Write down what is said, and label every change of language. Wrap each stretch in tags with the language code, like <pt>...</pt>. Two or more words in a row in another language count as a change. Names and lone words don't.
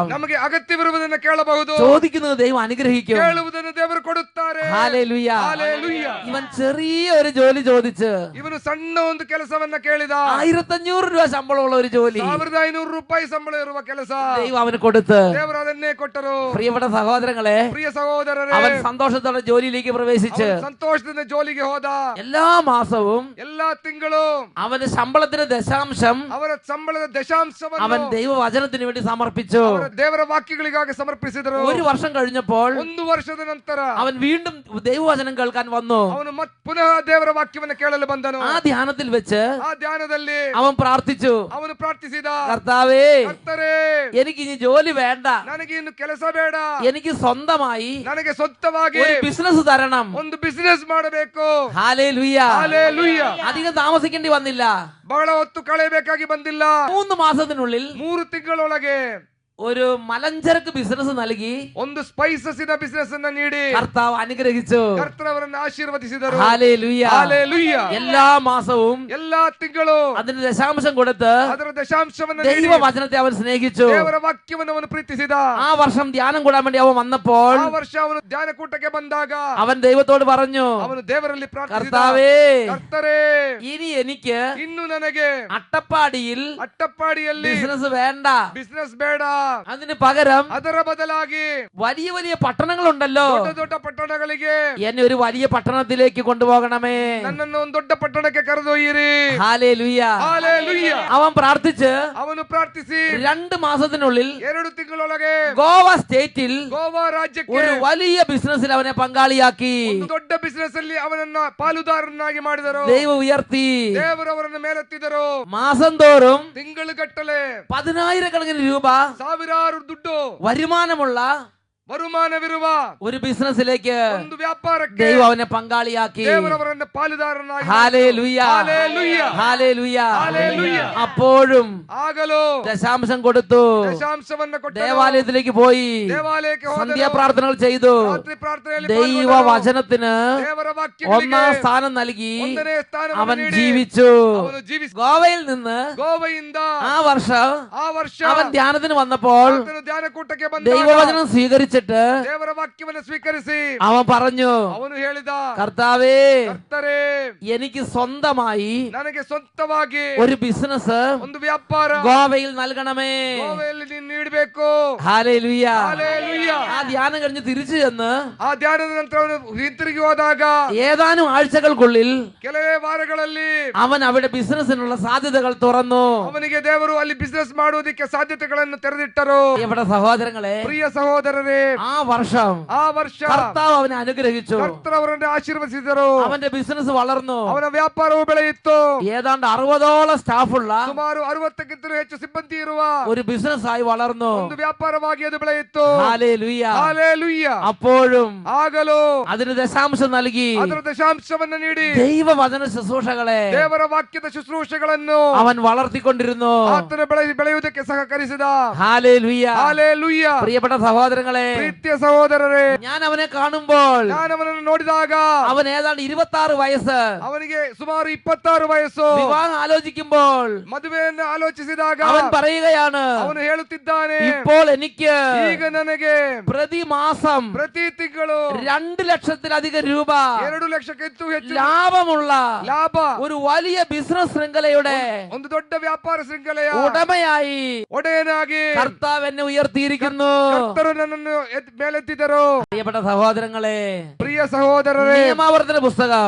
<kn>ನಮಗೆ ಅಗತ್ಯವಿರುವುದನ್ನು ಕೇಳಬಹುದು.</kn> <ml>ചോദിക്കുന്നത് ദൈവം അനുഗ്രഹിക്കും.</ml> <kn>ಕೇಳುವುದನ್ನು ದೇವರು ಕೊಡುತ್ತಾರೆ.</kn> <ml>ഹല്ലേലൂയ.</ml> <kn>ಹಾಲೆಲೂಯ.</kn> <ml>ഇവൻ ചെറിയ ഒരു ജോലി ചോദിച്ച്</ml> <kn>ಇವನು ಸಣ್ಣ ಒಂದು ಕೆಲಸವನ್ನ ಕೇಳಿದ.</kn> <ml>1500 രൂപ ശമ്പളമുള്ള ഒരു ജോലി</ml> <kn>1500 ರೂಪಾಯಿ ಸಂಬಳ ಇರುವ ಕೆಲಸ</kn> <ml>ദൈവം അവന് കൊടുത്ത്.</ml> <kn>ದೇವರು ಅದನ್ನೇ ಕೊಟ್ಟರು.</kn> <ml>പ്രിയപ്പെട്ട സഹോദരങ്ങളെ,</ml> <kn>ಪ್ರಿಯ ಸಹೋದರರೇ,</kn> <ml>അവൻ സന്തോഷത്തോടെ ജോലിയിലേക്ക് പ്രവേശിച്ച്</ml> <kn>ಅವನು ಸಂತೋಷದಿಂದ ಜೋಲಿಗೆ ಹೋದ.</kn> <ml>എല്ലാ മാസവും</ml> <kn>ಎಲ್ಲಾ ತಿಂಗಳು</kn> <ml>അവന്റെ ശമ്പളത്തിന്റെ ദശാംശം</ml> <kn>ಅವರ ಸಂಬಳದ ದಶಾಂಶವನ್ನು</kn> <ml>അവൻ ദൈവവചനത്തിന് വേണ്ടി സമർപ്പിച്ചു.</ml> <kn>ಅವರ ದೇವರ ವಾಕ್ಯಗಳಿಗಾಗಿ ಸಮರ್ಪಿಸಿದರು.</kn> <ml>ഒരു വർഷം കഴിഞ്ഞപ്പോൾ</ml> <kn>ಒಂದು ವರ್ಷದ ನಂತರ</kn> <ml>അവൻ വീണ്ടും ദൈവവചനം കേൾക്കാൻ വന്നു.</ml> <kn>ಅವನು ಪುನಃ ದೇವರ ವಾಕ್ಯವನ್ನು ಕೇಳಲು ಬಂದನು.</kn> <ml>ആ ധ്യാനത്തിൽ വെച്ച്</ml> <kn>ಆ ಧ್ಯಾನದಲ್ಲಿ</kn> <ml>അവൻ പ്രാർത്ഥിച്ചു,</ml> <kn>ಅವನು ಪ್ರಾರ್ಥಿಸಿದ,</kn> <ml>കർത്താവേ,</ml> <kn>ಕರ್ತರೇ,</kn> <ml>എനിക്ക് ഇനി ജോലി വേണ്ട,</ml> <kn>ನನಗೆ ಇನ್ನು ಕೆಲಸ ಬೇಡ,</kn> <ml>എനിക്ക് സ്വന്തമായി</ml> <kn>ನನಗೆ ಸ್ವಂತವಾಗಿ</kn> <ml>ഒരു ബിസിനസ് തരണം.</ml> <kn>ಒಂದು ಬಿಸಿನೆಸ್ ಮಾಡಬೇಕು.</kn> <ml>ഹല്ലേലൂയ.</ml> <kn>ಹಾಲೆಲೂಯ.</kn> <ml>അധികം താമസിക്കേണ്ടി വന്നില്ല.</ml> <kn>ಬಹಳ ಹೊತ್ತು ಕಳೆಯಬೇಕಾಗಿ ಬಂದಿಲ್ಲ.</kn> <ml>3 മാസത്തിനുള്ളിൽ</ml> <kn>3 ತಿಂಗಳೊಳಗೆ</kn> <ml>ഒരു മലഞ്ചരക്ക് ബിസിനസ് നൽകി</ml> <kn>ಒಂದು ಸ್ಪೈಸಸಿನ ಬಿಸಿನೆಸ್ ಅನ್ನ ನೀಡಿ</kn> <ml>കർത്താവ് അനുഗ്രഹിച്ചു.</ml> <kn>ಕರ್ತರವರನ್ನು ಆಶೀರ್ವದಿಸಿದರು.</kn> <ml>ഹല്ലേലൂയ.</ml> <kn>ಹಾಲೆಲೂಯ.</kn> <ml>എല്ലാ മാസവും</ml> <kn>ಎಲ್ಲಾ ತಿಂಗಳು</kn> <ml>അതിന് ദശാംശം കൊടുത്ത്</ml> <kn>ಅದರ ದಶಾಂಶವನ್ನು ನೀಡಿ</kn> <ml>ദൈവവചനത്തെ അവൻ സ്നേഹിച്ചു.</ml> <kn>ದೇವರ ವಾಕ್ಯವನ್ನು ಅವನು ಪ್ರೀತಿಸಿದ.</kn> <ml>ആ വർഷം ധ്യാനം കൂടാൻ വേണ്ടി അവൻ വന്നപ്പോൾ</ml> <kn>ಆ ವರ್ಷ ಅವನು ಧ್ಯಾನ ಕೂಟಕ್ಕೆ ಬಂದಾಗ</kn> <ml>അവൻ ദൈവത്തോട് പറഞ്ഞു,</ml> <kn>ಅವನು ದೇವರಲ್ಲಿ ಪ್ರಾರ್ಥಿಸಿದ,</kn> <ml>കർത്താവേ,</ml> <kn>ಕರ್ತರೇ,</kn> <ml>ഇനി എനിക്ക്</ml> <kn>ಇನ್ನು ನನಗೆ</kn> <ml>അട്ടപ്പാടിയിൽ</ml> <kn>ಅಟ್ಟಪ್ಪಾಡಿಯಲ್ಲಿ</kn> <ml>ബിസിനസ് വേണ്ട,</ml> <kn>ಬಿಸಿನೆಸ್ ಬೇಡ,</kn> <ml>അതിന് പകരം</ml> <kn>ಅದರ ಬದಲಾಗಿ</kn> <ml>വലിയ വലിയ പട്ടണങ്ങളുണ്ടല്ലോ,</ml> <kn>ದೊಡ್ಡ ದೊಡ್ಡ ಪಟ್ಟಣಗಳಿಗೆ</kn> <ml>എന്നെ ഒരു വലിയ പട്ടണത്തിലേക്ക് കൊണ്ടുപോകണമേ.</ml> <kn>ನನ್ನನ್ನು ಒಂದು ದೊಡ್ಡ ಪಟ್ಟಣಕ್ಕೆ ಕರೆದೊಯ್ಯಿರಿ.</kn> <ml>ഹല്ലേലൂയ.</ml> <kn>ಹಾಲೆಲೂಯ.</kn> <ml>അവൻ പ്രാർത്ഥിച്ച്</ml> <kn>ಅವನು ಪ್ರಾರ್ಥಿಸಿ</kn> <ml>2 മാസത്തിനുള്ളിൽ</ml> <kn>2 ತಿಂಗಳೊಳಗೆ</kn> <ml>ഗോവ സ്റ്റേറ്റിൽ</ml> <kn>ಗೋವಾ ರಾಜ್ಯಕ್ಕೆ</kn> <ml>ഒരു വലിയ ബിസിനസ്സിൽ അവനെ പങ്കാളിയാക്കി.</ml> <kn>ಒಂದು ದೊಡ್ಡ ಬಿಸಿನೆಸ್ ಅಲ್ಲಿ ಅವನನ್ನ ಪಾಲುದಾರನಾಗಿ ಮಾಡಿದರು.</kn> <ml>ദൈവം ഉയർത്തി.</ml> <kn>ದೇವರು ಅವರನ್ನು ಮೇಲೆತ್ತಿದರು.</kn> <ml>മാസം തോറും</ml> <kn>ತಿಂಗಳುಗಟ್ಟಲೆ</kn> <ml>10,000 രൂപ</ml> <kn>ಸಾವಿರಾರು ದುಡ್ಡು</kn> <ml>വരുമാനമുള്ള</ml> <kn>വരുമാನವಿರುವ</kn> <ml>ഒരു ബിസിനസ്സിലേക്ക്</ml> <kn>ಒಂದು ವ್ಯಾಪಾರಕ್ಕೆ</kn> <ml>ദൈവം അവനെ പങ്കാളിയാക്കി.</ml> <kn>ದೇವರವರನ್ನು ಪಾಲುದಾರನಾಗಿ</kn> <ml>ഹല്ലേലൂയ. ഹല്ലേലൂയ. ഹല്ലേലൂയ. ഹല്ലേലൂയ. അപ്പോഴും</ml> <kn>ಆಗಲೂ</kn> <ml>ദശാംശം കൊടുത്തു.</ml> <kn>ದಶಾಂಶವನ್ನು ಕೊಟ್ಟನು.</kn> <ml>ദേവാലയത്തിലേക്ക് പോയി</ml> <kn>ದೇವಾಲಯಕ್ಕೆ ಹೋದನು.</kn> <ml>സന്ധ്യാപ്രാർത്ഥനകൾ ചെയ്തു.</ml> <kn>ರಾತ್ರಿ ಪ್ರಾರ್ಥನೆಯಲ್ಲಿ</kn> <ml>ദൈവവചനത്തിന്</ml> <kn>ದೇವರ ವಾಕ್ಯಗಳಿಗೆ</kn> <ml>1ാം സ്ഥാനം നൽകി</ml> <kn>ಒಂದನೇ ಸ್ಥಾನವನ್ನು</kn> <ml>അവൻ</ml> <kn>ನೀಡಿ</kn> <ml>ജീവിച്ചു.</ml> <kn>ಅವನು ಜೀವಿಸಿ</kn> <ml>ഗോവയിൽ നിന്ന്</ml> <kn>ಗೋವೆಯಿಂದ</kn> <ml>ആ വർഷം</ml> <kn>ಆ ವರ್ಷ</kn> <ml>അവൻ ധ്യാനത്തിന് വന്നപ്പോൾ</ml> <kn>ಆತನು ಧ್ಯಾನ ಕೂಟಕ್ಕೆ ಬಂದಾಗ</kn> <ml>ദൈവവചനം സ്വീകരിച്ച സ്വീകരിച്ചിട്ട്</ml> <kn>ದೇವರ ವಾಕ್ಯವನ್ನು ಸ್ವೀಕರಿಸಿ</kn> <ml>അവൻ പറഞ്ഞു,</ml> <kn>ಅವನು ಹೇಳಿದ,</kn> <ml>കർത്താവേ,</ml> <kn>ಕರ್ತರೇ,</kn> <ml>എനിക്ക് സ്വന്തമായി</ml> <kn>ನನಗೆ ಸ್ವಂತವಾಗಿ</kn> <ml>ഒരു ബിസിനസ്</ml> <kn>ಒಂದು ವ್ಯಾಪಾರ</kn> <ml>ഗോവയിൽ നൽകണമേ.</ml> <kn>ಗೋವೆಯಲ್ಲಿ ನೀನು ನೀಡಬೇಕು.</kn> <ml>ഹല്ലേലൂയ. ഹല്ലേലൂയ. ആ ധ്യാനം കഴിഞ്ഞ് തിരിച്ചു ചെന്ന്</ml> <kn>ಆ ಧ್ಯಾನದ ನಂತರ ಅವನು ಹಿಂತಿರುಗಿ ಹೋದಾಗ</kn> <ml>ഏതാനും ആഴ്ചകൾക്കുള്ളിൽ</ml> <kn>ಕೆಲವೇ ವಾರಗಳಲ್ಲಿ</kn> <ml>അവൻ അവിടെ ബിസിനസിനുള്ള സാധ്യതകൾ തുറന്നു.</ml> <kn>ಅವನಿಗೆ ದೇವರು ಅಲ್ಲಿ ಬಿಸಿನೆಸ್ ಮಾಡುವುದಕ್ಕೆ ಸಾಧ್ಯತೆಗಳನ್ನು ತೆರೆದಿಟ್ಟರು.</kn> <ml>ഇവിടെ സഹോദരങ്ങളെ,</ml> <kn>ಪ್ರಿಯ ಸಹೋದರರೇ,</kn> <ml>ആ വർഷം</ml> <kn>ಆ ವರ್ಷ</kn> <ml>കർത്താവ് അവനെ അനുഗ്രഹിച്ചു.</ml> <kn>ಕರ್ತರು ಅವರನ್ನು ಆಶೀರ್ವದಿಸಿದರು.</kn> <ml>അവന്റെ ബിസിനസ് വളർന്നു.</ml> <kn>ಅವನ ವ್ಯಾಪಾರವು ಬೆಳೆಯಿತು.</kn> <ml>ഏതാണ്ട് 60ഓളം സ്റ്റാഫുള്ള</ml> <kn>ಸುಮಾರು 60ಕ್ಕಿಂತಲೂ ಹೆಚ್ಚು ಸಿಬ್ಬಂದಿ ಇರುವ</kn> <ml>ഒരു ബിസിനസ് ആയി വളർന്നു.</ml> <kn>ಒಂದು ವ್ಯಾಪಾರವಾಗಿ ಅದು ಬೆಳೆಯಿತು.</kn> <ml>ഹല്ലേലൂയ. ഹല്ലേലൂയ. അപ്പോഴും</ml> <kn>ಆಗಲೂ</kn> <ml>അതിന് ദശാംശം നൽകി</ml> <kn>ಅದರ ದಶಾಂಶವನ್ನು ನೀಡಿ</kn> <ml>ദൈവവചന ശുശ്രൂഷകളെ</ml> <kn>ದೇವರ ವಾಕ್ಯದ ಶುಶ್ರೂಷೆಗಳನ್ನು</kn> <ml>അവൻ വളർത്തിക്കൊണ്ടിരുന്നു.</ml> <kn>ಆತನ ಬೆಳೆಯುವುದಕ್ಕೆ ಸಹಕರಿಸಿದ.</kn> <ml>ഹല്ലേലൂയ.</ml> <kn>ಹಲ್ಲೆಲೂಯ.</kn> <ml>പ്രിയപ്പെട്ട സഹോദരങ്ങളെ,</ml> <kn>ಪ್ರೀತಿಯ ಸಹೋದರರೇ,</kn> <ml>ഞാൻ അവനെ കാണുമ്പോൾ</ml> <kn>ನಾನು ಅವನನ್ನು ನೋಡಿದಾಗ</kn> <ml>അവൻ ഏതാണ്ട് 26 വയസ്സ്.</ml> <kn>ಅವನಿಗೆ ಸುಮಾರು 26 ವಯಸ್ಸು.</kn> <ml>വിവാഹം ആലോചിക്കുമ്പോൾ</ml> <kn>ಮದುವೆಯನ್ನು ಆಲೋಚಿಸಿದಾಗ</kn> <ml>അവൻ പറയുകയാണ്,</ml> <kn>ಅವನು ಹೇಳುತ್ತಿದ್ದಾನೆ,</kn> <ml>ഇപ്പോൾ എനിക്ക്</ml> <kn>ಈಗ ನನಗೆ</kn> <ml>പ്രതിമാസം</ml> <kn>ಪ್ರತಿ ತಿಂಗಳು</kn> <ml>2 ലക്ഷത്തിലധികം രൂപ</ml> <kn>2 ಲಕ್ಷಕ್ಕಿಂತ ಹೆಚ್ಚು</kn> <ml>ലാഭമുള്ള</ml> <kn>ಲಾಭ</kn> <ml>ഒരു വലിയ ബിസിനസ് ശൃംഖലയുടെ</ml> <kn>ಒಂದು ದೊಡ್ಡ ವ್ಯಾಪಾರ ಶೃಂಖಲೆಯ</kn> <ml>ഉടമയായി</ml> <kn>ಒಡೆಯನಾಗಿ</kn> <ml>കർത്താവ് എന്നെ ഉയർത്തിയിരിക്കുന്നു.</ml> <kn>ಕರ್ತರು ನನ್ನನ್ನು ಮೇಲೆತ್ತಿದರು.</kn> <ml>പ്രിയപ്പെട്ട സഹോദരങ്ങളെ,</ml> <kn>ಪ್ರಿಯ ಸಹೋದರರೇ,</kn> <ml>നിയമാവർത്തന പുസ്തകം</ml>